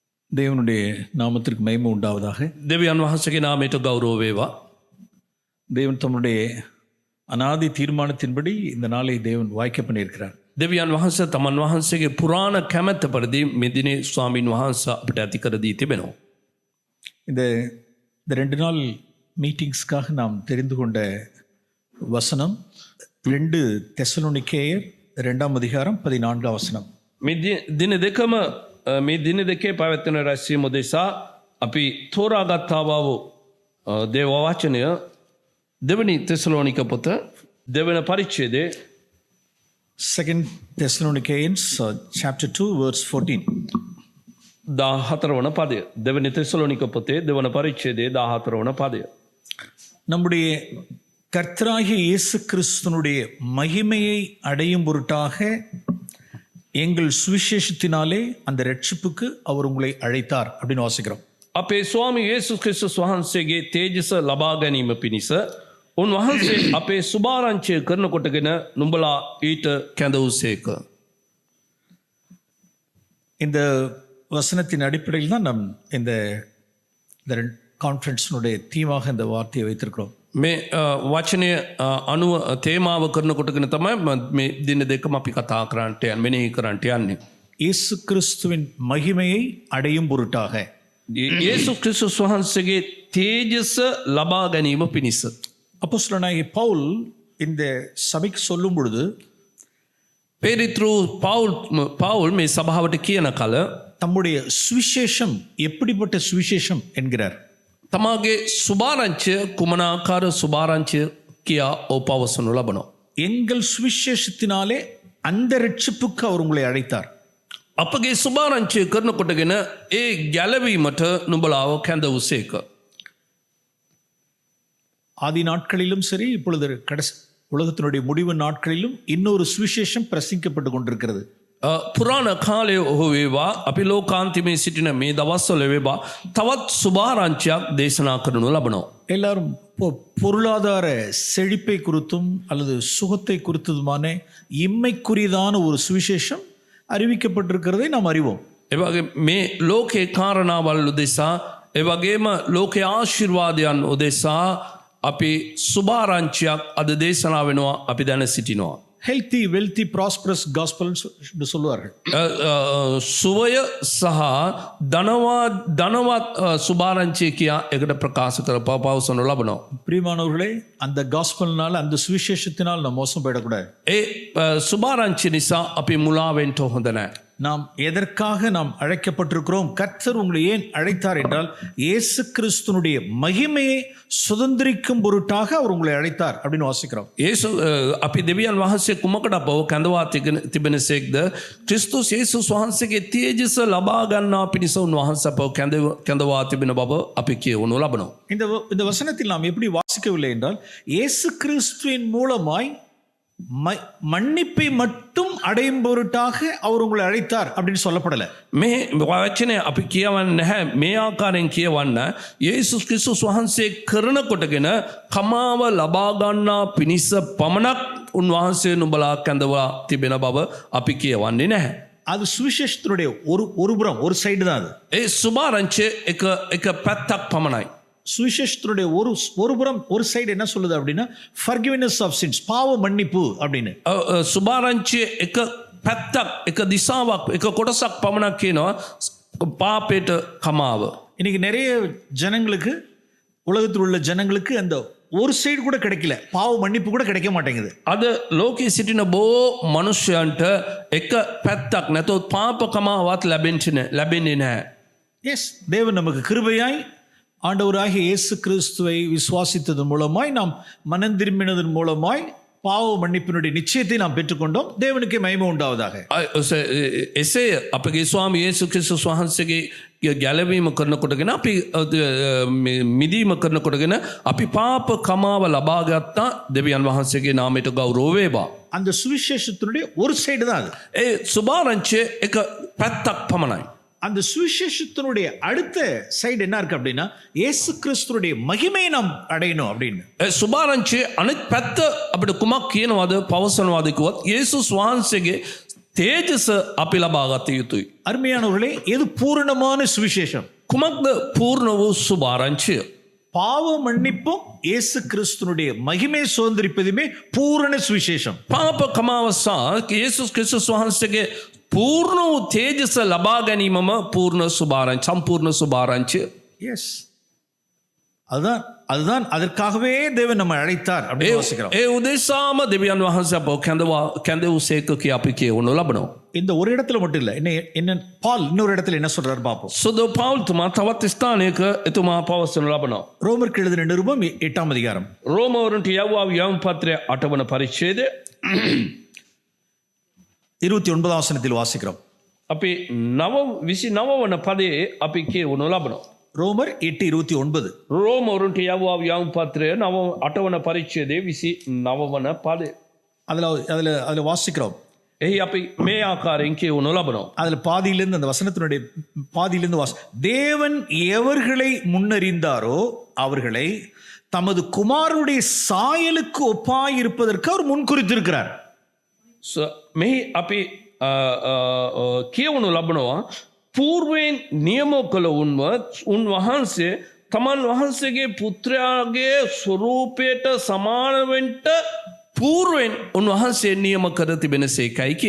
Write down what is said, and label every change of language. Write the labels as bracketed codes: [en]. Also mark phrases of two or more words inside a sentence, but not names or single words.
[ta] தேவனுடைய நாமத்திற்கு மகிமை உண்டாவதாக. [si] දෙවියන් වහන්සේගේ නාමයට ගෞරව වේවා. [ta] தேவன் தம்முடைய அநாதி தீர்மானத்தின்படி இந்த நாளை தேவன் வாய்க்க பண்ணியிருக்கிறார். [si] දෙවියන් වහන්සේ තමන් වහන්සේගේ පුරාණ කැමැත්ත පරිදි මේ දිනේ ස්වාමින් වහන්සේ අපිට ඇති කර දී තිබෙනවා. [ta] இந்த 2 நாள் மீட்டிங்ஸ்க்காக நாம் தெரிந்து கொண்ட வசனம் 2 தெசலோனிக்கேயர் 2ஆம் அதிகாரம் 14ஆம் வசனம். [si] මේ දින දෙකම මේ දින දෙකේ පැවැත්වෙන රැස්වීම උදෙසා අපි තෝරාගත්තා වූ දේව වචනය දෙවනි තෙසලෝනික පොත දෙවන පරිච්ඡේදයේ [en] 2 Thessalonians chapter 2 verse 14. [si] 14 වන පදය. දෙවනි තෙසලෝනික පොතේ දෙවන පරිච්ඡේදයේ 14 වන පදය. [ta] நம்முடைய கர்த்தராகிய இயேசு கிறிஸ்துனுடைய மகிமையை அடையும் பொருட்டாக எங்கள் சுவிசேஷத்தினாலே அந்த ரட்சிப்புக்கு அவர் உங்களை அழைத்தார் அப்படின்னு வாசிக்கிறோம். [si] අපේ ස්වාමී යේසුස් ක්‍රිස්තුස් වහන්සේගේ තේජස ලබා ගැනීම පිණිස උන්වහන්සේ අපේ සුභාරංචිය කරනකොටගෙන නුඹලා ඊට කැඳවුසේක. [ta] இந்த வசனத்தின் அடிப்படையில் தான் நாம் இந்த கான்ஃபரன்ஸினுடைய தீமாக இந்த வார்த்தையை வைத்திருக்கிறோம். [si] මේ වචනය අනුව තේමාව කරනකොටගෙන තමයි මේ දින දෙකම අපි කතා කරන්නට යන්නේ, මෙනෙහි කරන්නට යන්නේ. [ta] இயேசு கிறிஸ்துவின் மகிமையை அடையும் பொருட்டாக [si] යේසුස් ක්‍රිස්තුස් වහන්සේගේ තේජස ලබා ගැනීම පිණිස. [ta] அப்போஸ்தலனாகிய பவுல் இந்த சபைக்கு சொல்லும் பொழுது [si] පේරිත්‍රු පවුල් මේ සභාවට කියන කල [ta] தம்முடைய சுவிசேஷம் எப்படிப்பட்ட சுவிசேஷம் என்கிறார். [si] තමාගේ සුභාරංචිය කුමනාකාර සුභාරංචිය කියා ඔපවසනු ලබනවා. [ta] எங்கள் சுவிசேஷத்தினாலே அந்த ரட்சிப்புக்கு அவர் உங்களை அழைத்தார். [si] අපගේ සුභාරංචිය කරනකොටගෙන ඒ ගැලවීමට නුඹලාව කැඳවුසේක. [ta] ஆதி நாட்களிலும் சரி, இப்பொழுது கடைசி உலகத்தினுடைய முடிவு நாட்களிலும் இன்னொரு சுவிசேஷம் பிரசங்கிக்கப்பட்டு கொண்டிருக்கிறது. [si] පුරාණ කාලය ඔහු වේවා, අපි ලෝකාන්තිමේ සිටින මේ දවස්වල වේවා තවත් සුභාරංචියක් දේශනා කරනු ලබනවා. [ta] எல்லாரும் பொருளாதார செழிப்பை குறித்தும் அல்லது சுகத்தை குறித்ததுமான இம்மைக்குரியதான ஒரு சுவிசேஷம் அறிவிக்கப்பட்டிருக்கிறதை நாம் அறிவோம். [si] එවගේ මේ ලෝකේ කාරණාවල් උදෙසා, එවගේම ලෝකේ ආශිර්වාදයන් උදෙසා අපි සුභාරංචියක් අද දේශනා වෙනවා අපි දැන සිටිනවා. [en] healthy wealthy prosperous gospel [ta] என்று சொல்லுவார்கள். [si] සුවය සහ ධනවත් සුභාරංචිය කියා එකට ප්‍රකාශ කර පවසනු ලබනවා. [ta] பிரியமானவர்களே, அந்த காஸ்பல்னால அந்த சுவிசேஷத்தினால் நாம் மோசம் போயிடக்கூடாது. [si] ඒ සුභාරංචිය නිසා අපි මුලා වෙන්න හොඳ නැහැ. [ta] நாம் எதற்காக நாம் அழைக்கப்பட்டிருக்கிறோம், கர்த்தர் உங்களை ஏன் அழைத்தார் என்றால் இயேசு கிறிஸ்துனுடைய மகிமையை சுதந்திரிக்கும் பொருட்டாக அவர் உங்களை அழைத்தார் அப்படின்னு வாசிக்கிறோம். [si] අපි දෙවියන් වහන්සේ කුමකට අපව කැඳවා තිබෙනසේක්ද? ක්‍රිස්තුස් යේසුස් වහන්සේගේ තේජස ලබා ගන්නා පිණිස උන්වහන්සේ අපව කැඳවා තිබෙන බව අපි කියවනු ලබනවා. [ta] இந்த வசனத்தில் நாம் எப்படி வாசிக்கவில்லை என்றால் இயேசு கிறிஸ்துவின் மூலமாய் மன்னிப்பை மட்டும் அடையும் பொருட்டாக அவர் உங்களை அழைத்தார் அப்படின்னு சொல்லப்படல. [si] මේ වචනය අපි කියවන්නේ නැහැ. මේ ආකාරයෙන් කියවන්න යේසුස් ක්‍රිස්තුස් වහන්සේ කරනකොටගෙන කමාව ලබා ගන්නා පිණිස පමණක් උන්වහන්සේ නුඹලා කැඳවා තිබෙන බව අපි කියවන්නේ නැහැ. [ta] அது சுவிசேஷத்தினுடைய ஒரு புறம், ஒரு சைடு தான் அது. [si] ඒ සුභාරංචිය එක පැත්තක් පමණයි. [ta] சுவிசேஷத்தினுடைய ஒரு புறம், ஒரு சைடு என்ன சொல்லுது அப்படின்னா [en] forgiveness of sins, [ta] பாவ மன்னிப்பு அப்படின்னு. [si] සුභාරංචිය එක පැත්තක්, එක දිශාවක්, එක කොටසක් පමණක් කියනවා පාපයට කමාව. [ta] இன்னைக்கு நிறைய ஜனங்களுக்கு, உலகத்தில் உள்ள ஜனங்களுக்கு அந்த ஒரு சைடு கூட கிடைக்கல, பாவ மன்னிப்பு கூட கிடைக்க மாட்டேங்குது. [si] අද ලෝකයේ සිටින බොහෝ මනුෂ්‍යයන්ට එක පැත්තක් නැතොත් පාප කමාවත් ලැබෙන්නේ නැහැ. [ta] எஸ், தேவன் நமக்கு கிருபையாய் ஆண்டவராகிய இயேசு கிறிஸ்துவை விசுவாசித்ததன் மூலமாய், நாம் மனம் திரும்பினதன் மூலமாய் பாவ மன்னிப்பினுடைய நிச்சயத்தை நாம் பெற்றுக்கொண்டோம். தேவனுக்கே மகிமை உண்டாவதாக. [si] එසේ අපගේ ස්වාමී යේසුස් ක්‍රිස්තුස් වහන්සේගේ ගැලවීම කරනකොටගෙන අපි මිදීම කරනකොටගෙන අපි පාප කමාව ලබා ගත්තා. දෙවියන් වහන්සේගේ නාමයට ගෞරව වේවා. [ta] அந்த சுவிசேஷத்தினுடைய ஒரு சைடு தான் அது. [si] ඒ සුභාරංචිය එක පැත්තක් පමණයි. [ta] அந்த சுவிசேஷத்தினுடைய அடுத்த சைடு என்ன இருக்கு அப்படின்னா இயேசு கிறிஸ்துவுடைய மகிமையை நாம் அடையணும் அப்படின்னு. [si] සුභාරංචියේ අනිත් පැත්ත අපිට කුමක් කියනවාද, පවසනවාද කිව්වොත් යේසුස් වහන්සේගේ තේජස අපි ලබාගත යුතුයි. [ta] அருமையானவர்களே, எது பூரணமான சுவிசேஷம்? [si] කුමක්ද පූර්ණ වූ සුභාරංචිය? [ta] பாவ மன்னிப்பும் இயேசு கிறிஸ்துனுடைய மகிமை சுதந்திரிப்பதுமே பூரண சுவிசேஷம். [si] පාප කමාවසා යේසුස් ක්‍රිස්තුස් වහන්සේගේ පූර්ණ වූ තේජස ලබා ගැනීමම පූර්ණ සුභාරංචි, සම්පූර්ණ සුභාරංචිය. [ta] எஸ், அதுதான் அதுதான் அதற்காகவே தேவன் நம்ம அழைத்தார் அப்படின்னு வாசிக்கிறோம். [si] ඒ උදෙසාම දෙවියන් වහන්සේ අපව කැඳවූසේක කියා අපි කියවනු ලබනවා. [ta] இந்த ஒரு இடத்துல மட்டும் இல்ல, என்ன பால் இன்னொரு இடத்துல என்ன சொல்றாரு பாப்போம். [si] සුදු පවුල්තුමා තවත් ස්ථානයක එතුමා පවසනු ලබනවා. [ta] ரோமருக்கு எழுதின நிருபம் 8ஆம் அதிகாரம் [si] රෝමවරුන්ට යවුවා යවුම් පත්‍රය 8 වන පරිච්ඡේදය [ta] 29ஆம் வசனத்தில் வாசிக்கிறோம். [si] අපි 29 වන පදයේ අපි කියවනු ලබනවා. [ta] ரோமர் 8:29. [si] රෝමවරුන්ට යවුවා යවුම් පත්‍රය 8 වන පරිච්ඡේදයේ 29 වන පදය. [ta] அதுல வாசிக்கிறோம். [si] එහි අපි මේ ආකාරයෙන් කියවනු ලබනවා. [ta] அதுல பாதியிலிருந்து அந்த வசனத்தினுடைய பாதியிலிருந்து தேவன் எவர்களை முன்னறிந்தாரோ அவர்களை தமது குமாரனுடைய சாயலுக்கு ஒப்பாய் இருப்பதற்கு அவர் முன்குறித்திருக்கிறார். [si] මෙහි අපි කියවනු ලබනවා పూర్වෙන් නියම කළ උන්වහන්සේ තමන් වහන්සේගේ පුත්‍රයාගේ ස්වරූපයට සමාන වෙන්න పూర్වෙන් උන්වහන්සේ නියම කර තිබෙනසේකයි කියා.